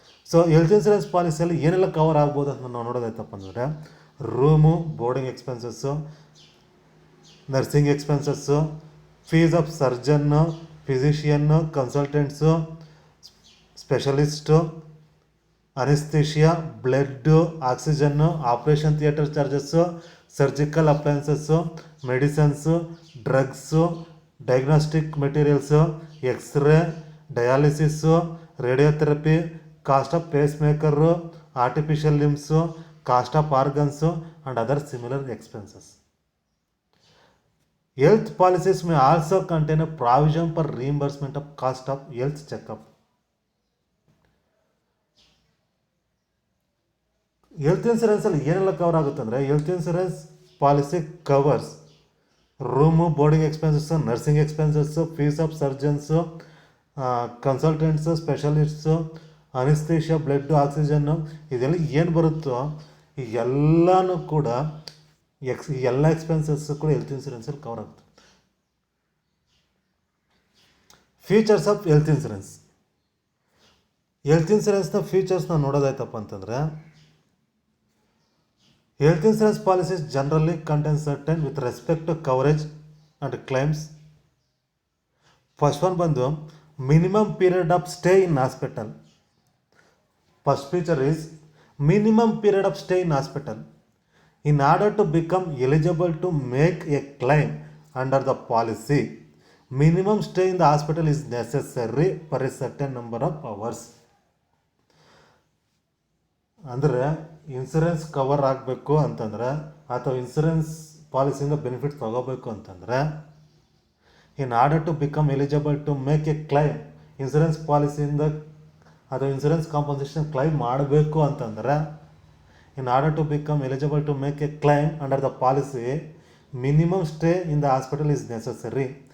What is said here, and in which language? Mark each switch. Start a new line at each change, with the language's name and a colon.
Kannada: So health insurance ಪಾಲಿಸಿಯಲ್ಲಿ ಏನೆಲ್ಲ cover ಆಗ್ಬೋದು ಅಂತ ನಾವು ನೋಡೋದಾಯ್ತಪ್ಪ ಅಂದರೆ room, boarding expenses, nursing expenses, fees of surgeon, ಫಿಸಿಷಿಯನ್ನು, ಕನ್ಸಲ್ಟೆಂಟ್ಸು, specialist, ಅನಿಸ್ಥಿಷಿಯಾ, blood, oxygen, operation theatre charges, surgical appliances, medicines, drugs,
English: Diagnostic materials, x ray, dialysis, radiotherapy, cost of pacemaker, artificial limbs, cost of organs and other similar expenses. Health policies may also contain a provision for reimbursement of cost of health checkup.
Kannada: Health ಇನ್ಸೂರೆನ್ಸಲ್ಲಿ ಏನೆಲ್ಲ cover ಆಗುತ್ತೆ ಅಂದರೆ, health insurance policy covers room, boarding expenses, nursing expenses, fees of surgeons, ಕನ್ಸಲ್ಟೆಂಟ್ಸು, ಸ್ಪೆಷಲಿಸ್ಟ್ಸು, ಅನಿಸ್ಥೇಷಿಯಾ, blood, ಆಕ್ಸಿಜನ್ನು, ಇದೆಲ್ಲ ಏನು ಬರುತ್ತೋ ಈ ಎಲ್ಲನೂ ಕೂಡ ಎಲ್ಲ ಎಕ್ಸ್ಪೆನ್ಸಸ್ಸು ಕೂಡ ಹೆಲ್ತ್ ಇನ್ಸೂರೆನ್ಸಲ್ಲಿ ಕವರ್ ಆಗುತ್ತೆ.
English: Features of health insurance.
Kannada: Health ಇನ್ಸೂರೆನ್ಸ್ನ ಫೀಚರ್ಸ್ನ ನೋಡೋದಾಯ್ತಪ್ಪ ಅಂತಂದರೆ,
English: Health insurance policies generally contain certain with respect to coverage and claims. First one ಬಂದು minimum period of stay in hospital. First feature is minimum period of stay in hospital. In order to become eligible to make a claim under the policy, minimum stay in the hospital is necessary for a certain number of hours.
Kannada: ಅಂದರೆ insurance cover ಆಗಬೇಕು ಅಂತಂದರೆ ಅಥವಾ insurance ಪಾಲಿಸಿಯಿಂದ benefits ತಗೋಬೇಕು ಅಂತಂದರೆ,
English: in order to become eligible to make a claim,
Kannada: insurance ಪಾಲಿಸಿಯಿಂದ ಅಥವಾ insurance compensation claim ಮಾಡಬೇಕು ಅಂತಂದರೆ,
English: in order to become eligible to make a claim under the policy, minimum stay in the hospital is necessary.